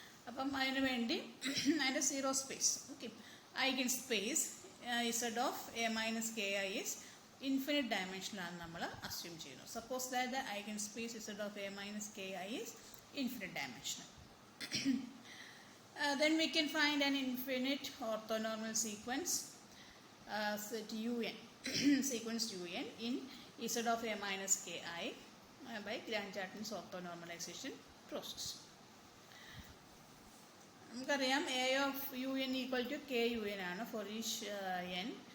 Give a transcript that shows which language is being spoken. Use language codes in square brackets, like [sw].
[ml] അപ്പം അതിന് വേണ്ടി അതിൻ്റെ zero space, okay, eigen space Z of A minus K I is infinite ഡയമെൻഷനിലാണ് നമ്മൾ അസ്യൂം ചെയ്യുന്നത്. [en] Suppose that the eigen space Z of A minus K I is infinite dimensional. Then we can find an infinite orthonormal sequence set UN sequence UN in Z of a minus ki by Grant-Chapman's orthonormalization process. നമുക്കറിയാം A of U N equal to K U N ആണ് for each N.